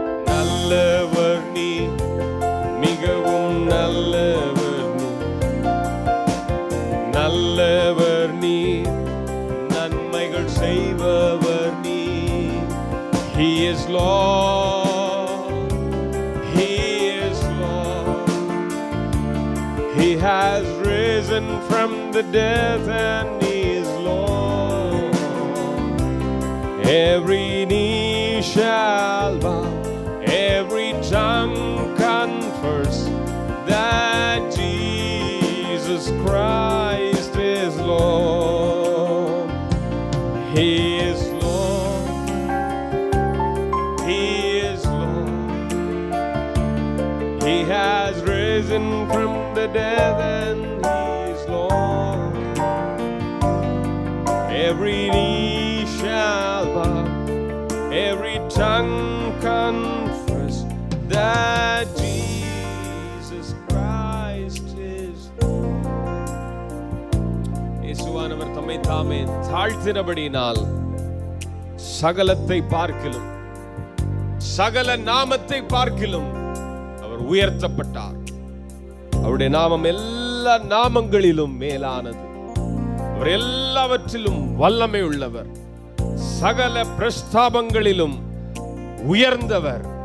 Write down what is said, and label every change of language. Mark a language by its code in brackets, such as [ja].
[ta] நல்லவர் நீர், மிகவும் நல்லவர் நீர், நல்லவர் நீர், நன்மைகள் செய்பவர் நீர். [en] He is Lord, He is Lord, He has risen from the dead and He is Lord. Every knee shall bow, every tongue confess that Jesus Christ is Lord. He is Lord, He is Lord, He has risen from the dead and He is Lord. Every knee shall bow, every tongue confess that Jesus Christ is Lord. [ta] இயேசுவானவர் தம்மை தாமே தாழ்த்தினபடியினால் சகலத்தை பார்க்கிலும், சகல நாமத்தை பார்க்கிலும் அவர் உயர்த்தப்பட்டார். அவருடைய நாமம் எல்லா நாமங்களிலும் மேலானது. அவர் எல்லாவற்றிலும் வல்லமை உள்ளவர், சகல பிரஸ்தாபங்களிலும் உயர்ந்தவர்.